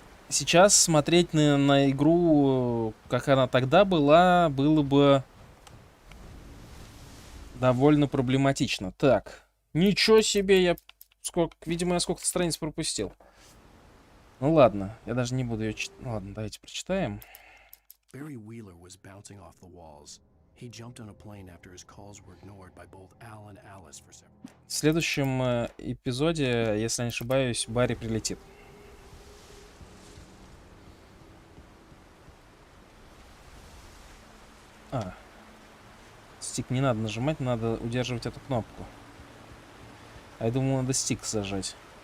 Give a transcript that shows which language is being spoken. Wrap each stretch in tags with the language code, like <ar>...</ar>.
<ru>Сейчас смотреть на игру, как она тогда была, было бы довольно проблематично. Так, ничего себе, я... Сколько... Видимо, я сколько-то страниц пропустил. Ну ладно, я даже не буду ее читать. Ладно, давайте прочитаем.</ru> <en>Barry Wheeler was bouncing off the walls. He jumped on a plane after his calls were ignored by both Al and Alice for several.</en> <ru>В следующем эпизоде, если не ошибаюсь, Барри прилетит. Стик не надо нажимать, надо удерживать эту кнопку. А я думал, надо стик зажать.</ru>